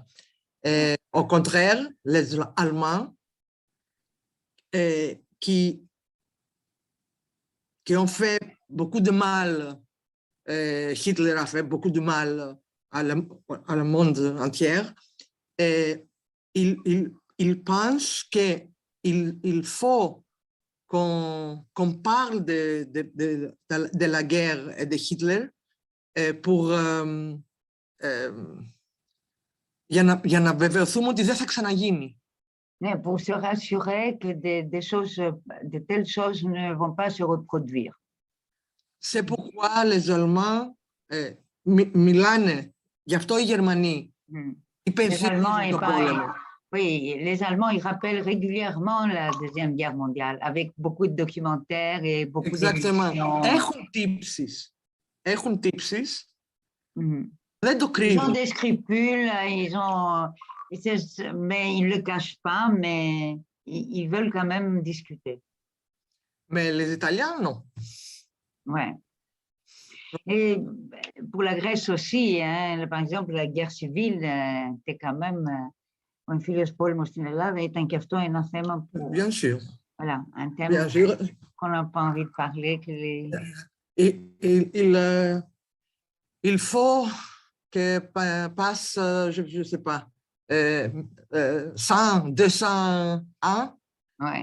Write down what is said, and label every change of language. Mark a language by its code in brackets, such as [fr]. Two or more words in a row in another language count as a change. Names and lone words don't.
[fr] Au contraire, les Allemands qui ont fait beaucoup de mal, Hitler a fait beaucoup de mal à le monde entier. Et il pense qu'il faut qu'on parle de la guerre et de Hitler pour... [el] για να βεβαιωθούμε ότι δεν θα ξαναγίνει. [fr] Mais pour se rassurer que des choses, de telles choses ne vont pas se reproduire. C'est pourquoi les Allemands [el] μιλάνε, γι' αυτό οι Γερμανοί υπενθυμίζουν τον πόλεμο. [fr] Oui, les Allemands, ils rappellent régulièrement la Deuxième Guerre mondiale avec beaucoup de documentaires et beaucoup d'émissions. [el] Έχουν τύψεις. Δεν το κρύβουν. [fr] Ils ont des scrupules, mais ils ne le cachent pas, mais ils veulent quand même discuter. Mais les Italiens, non. Ouais. Et pour la Grèce aussi, hein, par exemple, la guerre civile était quand même [el] ο εμφύλιος πόλεμος στην Ελλάδα ήταν και αυτό ένα θέμα που... [fr] Bien sûr. Voilà, un thème qu'on n'a pas envie de parler. Que les... Il faut que passe, je ne sais pas, 100, 200 ans ouais.